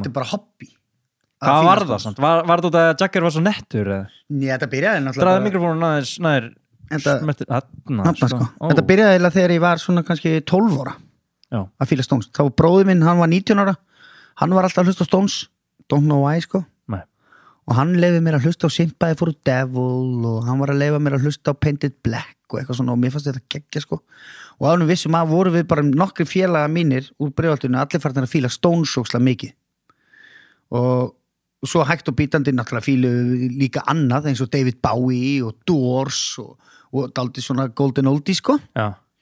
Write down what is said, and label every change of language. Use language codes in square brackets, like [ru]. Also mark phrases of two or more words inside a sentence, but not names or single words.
[is] Já, þetta bara hobby. Hvað var það samt? Var þetta að Jagger var svo nettur? Nei, þetta byrjaði náttúrulega. Draði mikrofónun aðeins nær. Þetta byrjaði eiginlega þegar ég var svona kannski 12 ára að fíla Stones. Þá var bróðir minn, hann var 19 ára. Hann var alltaf að hlusta á Stones. [en] Don't know why, [is] sko. Nei. Og hann leyfði mér að hlusta á Sympathy for the Devil og hann var að leyfa mér að hlusta á Painted Black og eitthvað svona og mér fannst þetta geggja, sko. Og ánum vissum að voru við bara nokkri félaga mínir úr Breiðholtinu, allir farnir að fíla Stones ógeðslega mikið. Og svo hægt og bítandi náttúrulega fílu líka annað eins og David Bowie og Doors og dálítið svona golden oldie, sko.